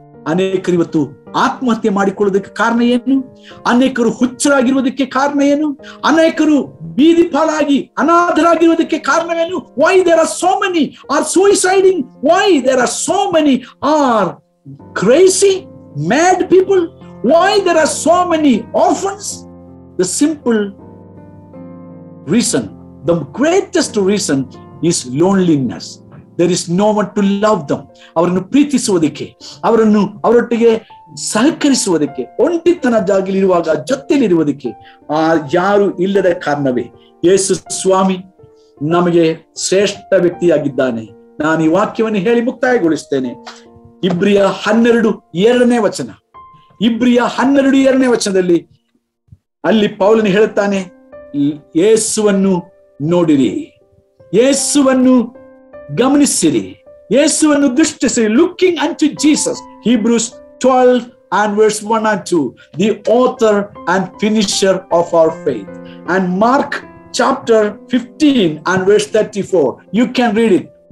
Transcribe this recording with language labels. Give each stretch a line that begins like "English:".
Kannada: ಅನೇಕರು ಇವತ್ತು ಆತ್ಮಹತ್ಯೆ ಮಾಡಿಕೊಳ್ಳುವುದಕ್ಕೆ ಕಾರಣ ಏನು? ಅನೇಕರು ಹುಚ್ಚರಾಗಿರುವುದಕ್ಕೆ ಕಾರಣ ಏನು? ಅನೇಕರು ಬೀದಿ ಪಾಲಾಗಿ ಅನಾಥರಾಗಿರುವುದಕ್ಕೆ ಕಾರಣವೇನು?
English: Why there are so many are suiciding? Why there are so many are crazy, mad people? Why there are so many orphans? The simple reason, the greatest reason is loneliness. There is no one to love them.
Kannada: ಅವರನ್ನು ಪ್ರೀತಿಸುವುದಕ್ಕೆ, ಅವರೊಟ್ಟಿಗೆ ಸಹಕರಿಸುವುದಕ್ಕೆ, ಒಂಟಿತನ ಜಾಗಲಿರುವಾಗ ಜೊತೆಲಿರುವುದಕ್ಕೆ ಯಾರು ಇಲ್ಲದ ಕಾರಣವೇ ಯೇಸು ಸ್ವಾಮಿ ನಮಗೆ ಶ್ರೇಷ್ಠ ವ್ಯಕ್ತಿಯಾಗಿದ್ದಾನೆ. ನಾನು ಈ ವಾಕ್ಯವನ್ನು ಹೇಳಿ ಮುಕ್ತಾಯಗೊಳಿಸ್ತೇನೆ. ಇಬ್ರಿಯ 12:2 ವಚನ. ಇಬ್ರಿಯ 12:2 ವಚನದಲ್ಲಿ ಅಲ್ಲಿ ಪೌಲನು ಹೇಳುತ್ತಾನೆ, ಯೇಸುವನ್ನು ನೋಡಿರಿ, ಯೇಸುವನ್ನು ಗಮನಿಸಿರಿ, ಯೇಸುವನ್ನು ದೃಷ್ಟಿಸಿರಿ.
English: Looking unto Jesus. Hebrews 12:1-2, the author and finisher of our faith. And Mark chapter 15:34, you can read it.